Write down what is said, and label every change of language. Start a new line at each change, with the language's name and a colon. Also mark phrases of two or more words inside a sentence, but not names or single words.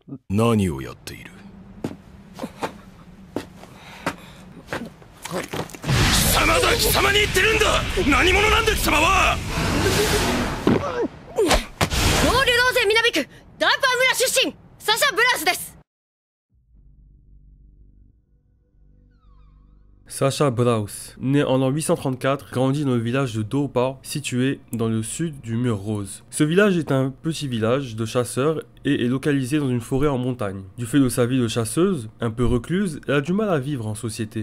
Japanese: 何をやっている。貴様だ、貴様に言ってるんだ。何者なんだ貴様は。農流道勢南区ダンパー村出身サシャ・ブラウスです。
French: Sacha Braus, né en l'an 834, grandit dans le village de Dopa, situé dans le sud du Mur Rose. Ce village est un petit village de chasseurs et est localisé dans une forêt en montagne. Du fait de sa vie de chasseuse, un peu recluse, elle a du mal à vivre en société.